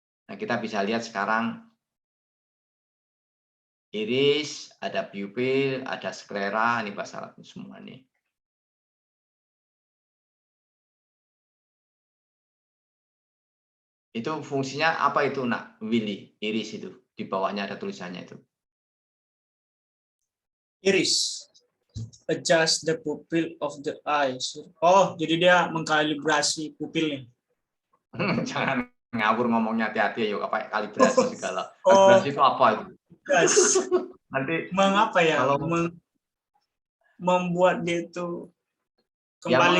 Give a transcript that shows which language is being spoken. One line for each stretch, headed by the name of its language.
Indonesian: Nah, kita bisa lihat sekarang iris, ada pupil, ada sklera, ini bahasa semua nih. Itu fungsinya apa itu, Nak? Willy, iris itu. Di bawahnya ada tulisannya itu. Iris.
English: Adjust the pupil of the eyes.
Indonesian: Oh, jadi dia mengkalibrasi pupilnya. Jangan ngawur ngomongnya, hati-hati yuk, apa kalibrasi segala. Kalibrasi itu apa itu?
English: Yes.
Indonesian: Nanti mengapa ya? kalau membuat dia itu ya kembali